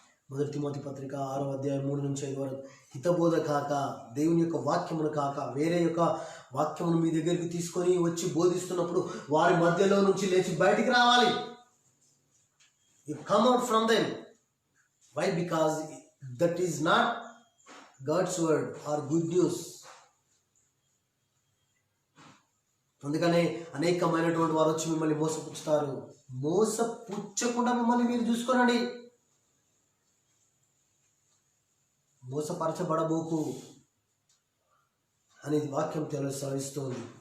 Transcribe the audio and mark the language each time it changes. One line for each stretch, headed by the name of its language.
Telugu: 1 Timothy పత్రిక 6వ అధ్యాయం 3-5 వరకు, హితబోధ కాక, దేవుని యొక్క వాక్యమును కాక వేరే యొక్క వాక్యమును మీ దగ్గరికి తీసుకొని వచ్చి బోధిస్తున్నప్పుడు వారి మధ్యలో నుంచి లేచి బయటికి రావాలి.
English: You come out from them. Why? Because that is not God's word or good news.
Telugu: అందుకనే అనేకమైనటువంటి వారు వచ్చి మిమ్మల్ని మోసపుచ్చుతారు. మోసపుచ్చకుండా మిమ్మల్ని మీరు చూసుకోనండి. మోసపరచబడబోకు అని వాక్యం తెలుస్తుంది.